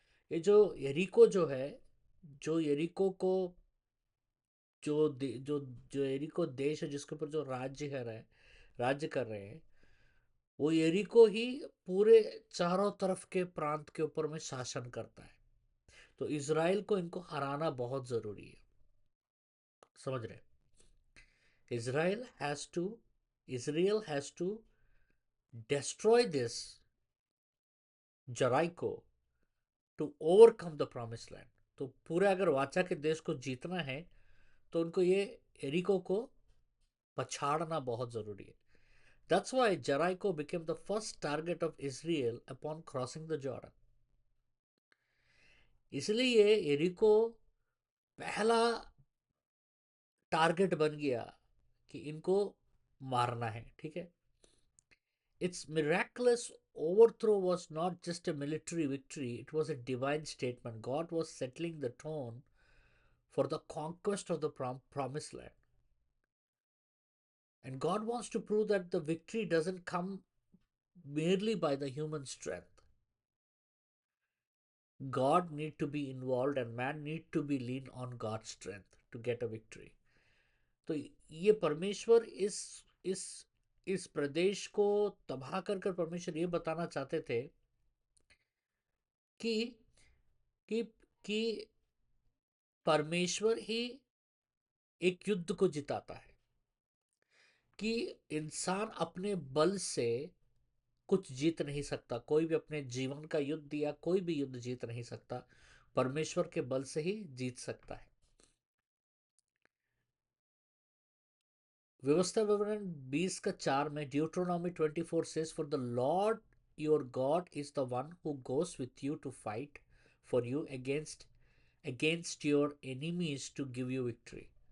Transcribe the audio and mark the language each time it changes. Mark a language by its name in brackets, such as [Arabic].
[Hindi] ये जो यरीको जो है, जो यरीको को जो जो यरीको देश है जिसके ऊपर जो राज्य कर रहे हैं, वो यरीको ही पूरे चारों तरफ के प्रांत के ऊपर में शासन करता है। तो इज़राइल को इनको हराना बहुत जरूरी है। समझ रहे? [English] Israel has to Israel has to destroy this Jericho to overcome the promised land. [Hindi] तो पूरे अगर वाचा के देश को जीतना है तो उनको ये एरिको को पछाड़ना बहुत जरूरी है। [English] That's why Jericho became the first target of Israel upon crossing the Jordan. [Hindi] इसलिए एरिको पहला टारगेट बन गया कि इनको मारना है। ठीक है। [English] Its miraculous overthrow was not just a military victory, it was a divine statement. God was settling the tone for the conquest of the promised land. And God wants to prove that the victory doesn't come merely by the human strength. God need to be involved and man need to be lean on God's strength to get a victory. [Hindi] तो ये परमेश्वर इस इस प्रदेश को तबाह कर कर परमेश्वर ये बताना चाहते थे कि कि कि परमेश्वर ही एक युद्ध को जिताता है। कि इंसान अपने बल से कुछ जीत नहीं सकता, कोई भी अपने जीवन का युद्ध या कोई भी युद्ध जीत नहीं सकता, परमेश्वर के बल से ही जीत सकता है। व्यवस्था विवरण 20 का 4 में [English] Deuteronomy 24 says, for the Lord your God is the one who goes with you to fight for you against your enemies to give you victory।